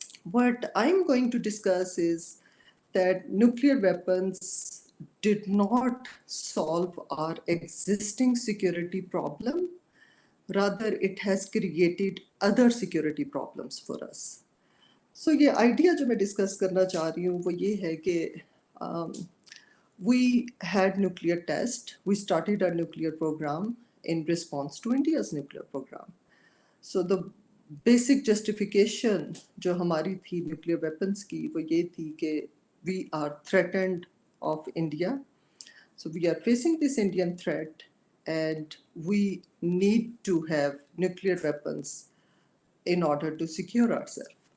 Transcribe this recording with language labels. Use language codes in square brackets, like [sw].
[en] What I'm going to discuss is that nuclear weapons did not solve our existing security problem. Rather, it has created other security problems for us. [ur] So یہ idea جو میں discuss کرنا چاہ رہی ہوں وہ یہ ہے کہ [en] we had nuclear test. We started our nuclear program in response to India's nuclear program. So the basic justification [ur] جو ہماری تھی [en] nuclear weapons [ur] کی وہ یہ تھی کہ [en] we are threatened of India. So we are facing this Indian threat and we need to have nuclear weapons in order to secure ourselves.